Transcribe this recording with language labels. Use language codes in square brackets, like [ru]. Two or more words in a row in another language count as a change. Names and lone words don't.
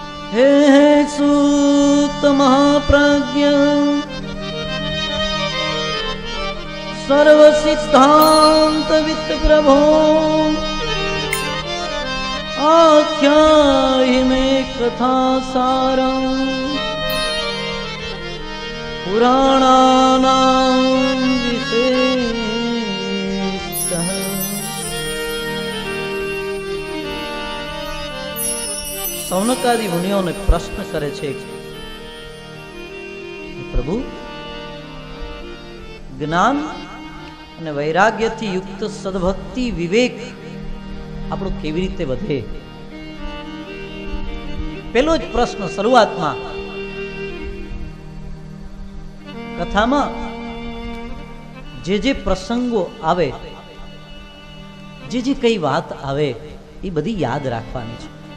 [sa] हे सूत महाप्राज्ञ सर्व सिद्धांत वित्त प्रभो आख्याहि मे कथा सारं पुराणानां विशेषतः। [gu] સૌનકાદિ મુનિઓને પ્રશ્ન કરે છે, પ્રભુ જ્ઞાન અને વૈરાગ્યથી યુક્ત સદભક્તિ વિવેક આપણો કેવી રીતે વધે? પેલો જ પ્રશ્ન શરૂઆતમાં કથામાં જે પ્રસંગો આવે, જે કઈ વાત આવે એ બધી યાદ રાખવાની છે.